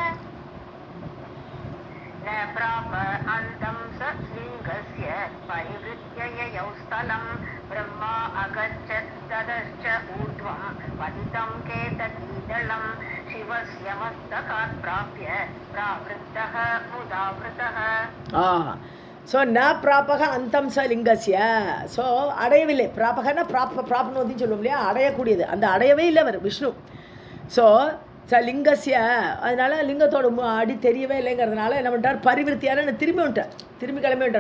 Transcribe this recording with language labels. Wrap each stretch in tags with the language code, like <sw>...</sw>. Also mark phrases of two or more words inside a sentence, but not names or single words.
<sa>न प्राप अन्तं स लिङ्गस्य परिवृत्य ययौ स्थलं ब्रह्मा अगच्छत् ततश्च ऊर्ध्वं पतितं केतकीदलं शिवस्य मस्तकात् प्राप्य प्रावृत्तः मुदावृतः. ஸோ न प्राप अन्तं स लिङ्गस्य, ஸோ அடையவில்லை.</sa> <ta>பிராபகன்னா பிராப்னோதின்னு சொல்லுவோம் இல்லையா, அடையக்கூடியது. அந்த அடையவே இல்லை அவர் விஷ்ணு. ஸோ லிங்கஸ்ய, அதனால லிங்கத்தோட அடி தெரியவே இல்லைங்கிறதுனால என்ன பண்ணிட்டார், பரிவிருத்தியான திரும்பி விட்டார், திரும்பி கிளம்பி விட்டார்.</ta>